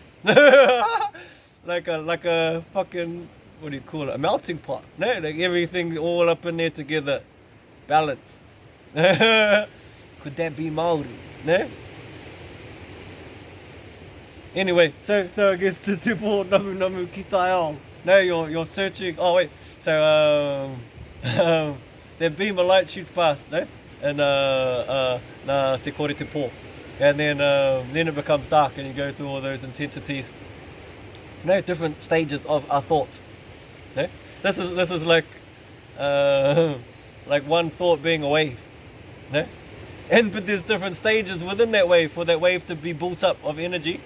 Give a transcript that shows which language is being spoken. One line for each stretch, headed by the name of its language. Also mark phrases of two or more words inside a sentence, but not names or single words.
English: like a fucking, what do you call it? A melting pot. No? Like everything all up in there together, balanced. Could that be Maori? No? Anyway, so I guess
Māori: to te pō namu namu ki tai ao.
English: No, you're searching. Oh wait, so that beam of light shoots past, no? And
Māori: na te kore te pō,
English: and then it becomes dark, and you go through all those intensities. No, different stages of a thought. No, this is like like one thought being a wave. No? But there's different stages within that wave for that wave to be built up of energy.